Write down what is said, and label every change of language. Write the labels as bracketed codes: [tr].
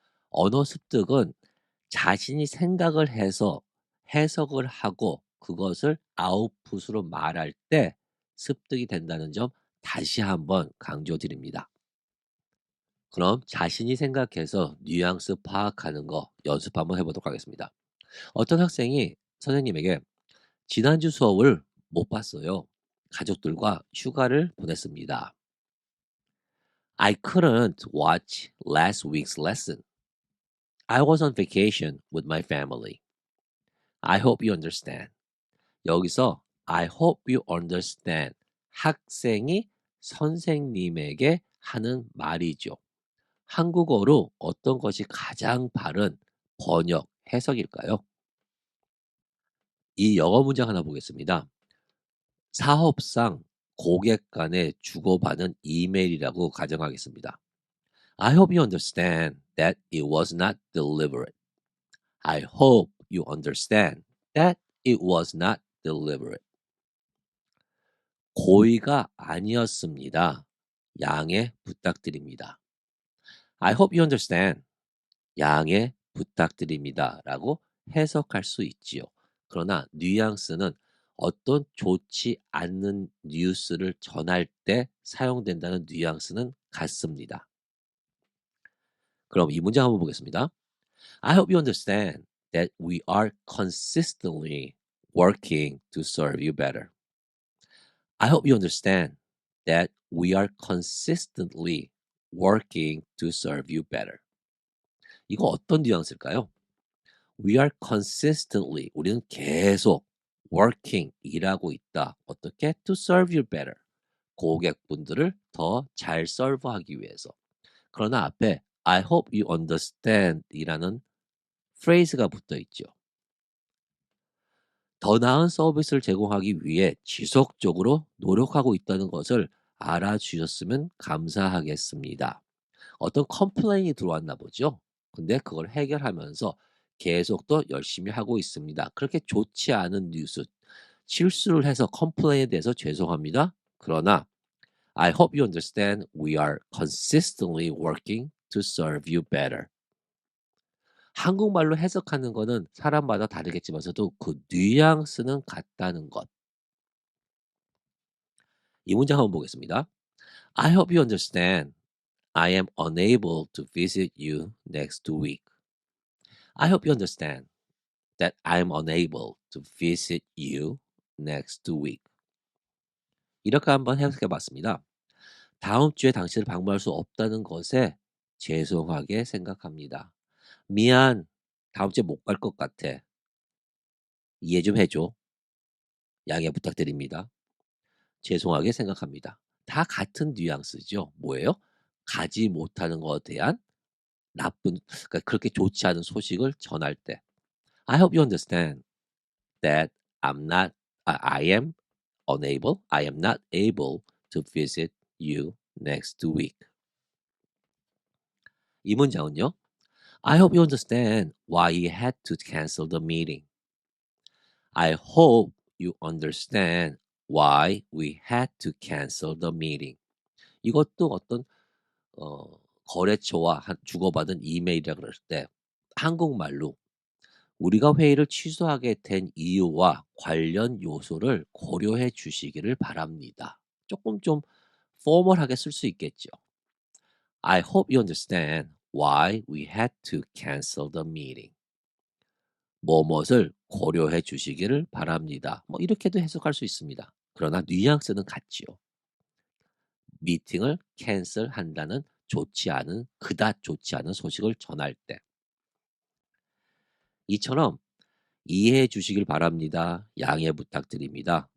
[ko] 언어 습득은 자신이 생각을 해서 해석을 하고 그것을 아웃풋으로 말할 때 습득이 된다는 점 다시 한번 강조드립니다. 그럼 자신이 생각해서 뉘앙스 파악하는 거 연습 한번 해보도록 하겠습니다. 어떤 학생이 선생님에게 지난주 수업을 못 봤어요. 가족들과 휴가를 보냈습니다. [en] I couldn't watch last week's lesson. I was on vacation with my family. I hope you understand. [ko] 여기서 [en] I hope you understand. [ko] 학생이 선생님에게 하는 말이죠. 한국어로 어떤 것이 가장 바른 번역, 해석일까요? 이 영어 문장 하나 보겠습니다. 사업상 고객 간에 주고받은 이메일이라고 가정하겠습니다. [en] I hope you understand that it was not deliberate. I hope you understand that it was not deliberate. [ko] 고의가 아니었습니다. 양해 부탁드립니다. [en] I hope you understand. [ko] 양해 부탁드립니다. 라고 해석할 수 있지요. 그러나 뉘앙스는 어떤 좋지 않는 뉴스를 전할 때 사용된다는 뉘앙스는 같습니다. 그럼 이 문장 한번 보겠습니다. [en] I hope you understand that we are consistently working to serve you better. I hope you understand that we are consistently working to serve you better. [ko] 이거 어떤 뉘앙스일까요? [en] We are consistently, [ko] 우리는 계속 [en] working, [ko] 일하고 있다. 어떻게? [en] To serve you better. [ko] 고객분들을 더 잘 서브하기 위해서. 그러나 앞에 [en] I hope you understand [ko] 이라는 phrase가 붙어 있죠. 더 나은 서비스를 제공하기 위해 지속적으로 노력하고 있다는 것을 알아주셨으면 감사하겠습니다. 어떤 컴플레인이 들어왔나 보죠. 근데 그걸 해결하면서 계속 더 열심히 하고 있습니다. 그렇게 좋지 않은 뉴스, 실수를 해서 컴플레인에 대해서 죄송합니다. 그러나 [en] I hope you understand we are consistently working to serve you better. [ko] 한국말로 해석하는 거는 사람마다 다르겠지만서도 그 뉘앙스는 같다는 것. 이 문장 한번 보겠습니다. [en] I hope you understand I am unable to visit you next week. I hope you understand that I am unable to visit you next week. [ko] 이렇게 한번 해석해 봤습니다. 다음 주에 당신을 방문할 수 없다는 것에 죄송하게 생각합니다. 미안, 다음 주에 못 갈 것 같아. 이해 좀 해줘. 양해 부탁드립니다. 죄송하게 생각합니다. 다 같은 뉘앙스죠. 뭐예요? 가지 못하는 것에 대한 그러니까 그렇게 좋지 않은 소식을 전할 때. [en] I hope you understand that I am I am not able to visit you next week. [ko] 이 문장은요. [en] I hope you understand why he had to cancel the meeting. I hope you understand why we had to cancel the meeting. [ko] 이것도 어떤 거래처와 주고받은 이메일이라 그럴 때 한국말로 우리가 회의를 취소하게 된 이유와 관련 요소를 고려해 주시기를 바랍니다. 조금 좀 포멀하게 쓸 수 있겠죠. [en] I hope you understand why we had to cancel the meeting. [ko] 뭐뭇을 고려해 주시기를 바랍니다. 뭐 이렇게도 해석할 수 있습니다. 그러나 뉘앙스는 같지요. 미팅을 캔슬한다는 그닥 좋지 않은 소식을 전할 때. 이처럼 이해해 주시길 바랍니다. 양해 부탁드립니다.